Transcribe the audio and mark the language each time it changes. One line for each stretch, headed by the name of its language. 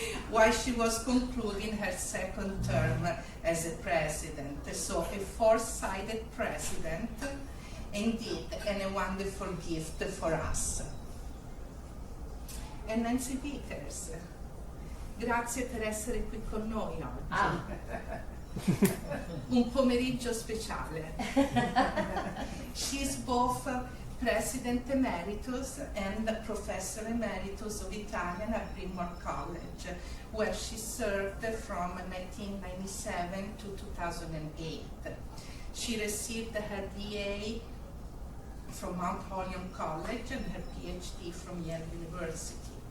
English: While she was concluding her second term as a president. So a four-sided president, indeed, and a wonderful gift for us.
Italian: And Nancy Vickers, grazie per essere qui con noi oggi. Un pomeriggio speciale.
English: She's both President Emeritus and Professor Emeritus of Italian at Bryn Mawr College, where she served from 1997 to 2008. She received her BA from Mount Holyoke College and her PhD from Yale University.